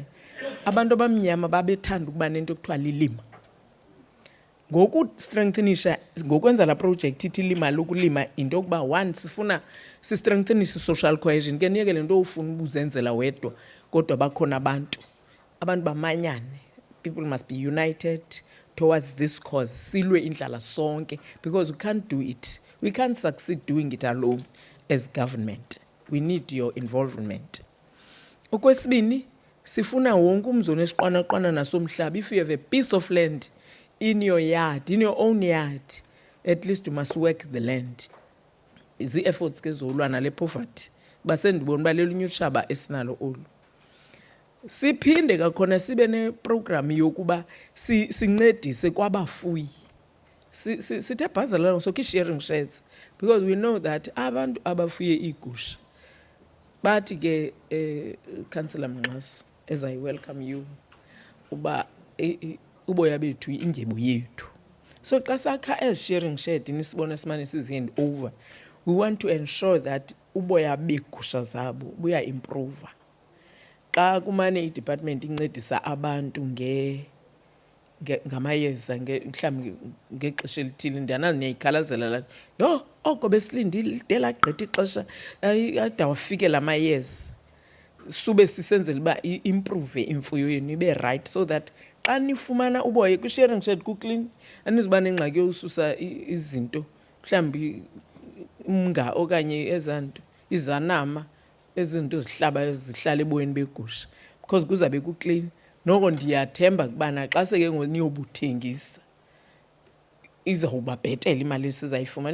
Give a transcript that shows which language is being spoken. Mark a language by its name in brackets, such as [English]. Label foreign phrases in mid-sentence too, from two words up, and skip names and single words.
[Xhosa] Abantu abamnyama babethanda ukuba nento ekuthiwa lilima. Ngoku strengthenisha ngokwenza la project ithi lima lokulima into yokuba one sifuna si-strengthenishe [English] social cohesion. [Xhosa] Ke niyeke le nto ufuna ubuzenzela wedwa kodwa bakhona abantu bamanyane. [English] People must be united towards this cause. [Xhosa] Silwe indlala sonke, [English] because we can't do it. We can't succeed doing it alone as government. We need your involvement. [Xhosa] Okwesibini, sifuna wonke umzona esiqwana nasomhlaba. [English] If you have a piece of land in your yard, in your own yard, at least you must work the land. [Xhosa] Izi efforts ke zolwana le poverty. Basendibona balelunye utshaba esinalo olu. Siphinde kakhona sibe ne program yokuba sincedise kwabafuyi. Sithe bhazalana [English] so sharing sheds, because we know that [Xhosa] abantu abafuye igusha bathi ke Councillor Mnxaso, [English] as I welcome you, [Xhosa] uba uboya bethu indyebo yethu. So xa sakha [English] as sharing shed [Xhosa] nisibona simane sizihand over, [English] we want to ensure that [Xhosa] uboya begusha zabo buya improve. Xa kumane i-department incedisa abantu ngamayeza mhlawumbi ngexesha elithile ndiyanazi niyayikhalazela la yho oko besilindile de lagqitha ixesha ade wafike la mayeza. Sube sisenzela uba improve imfuyo yenu ibe right, [English] so that [Xhosa] xa nifumana uboya kwi-sharing shed kuclean anizuba nengxaki yosusa izinto mhlawumbi umnga okanye ezanto izanama ezinto zihlaba zihlala eboyeni begusha, because kuzabe kuclean. noko ndiyathemba kubana xa seke niyobuthengisa izawuba bhetele imali esizayifumana.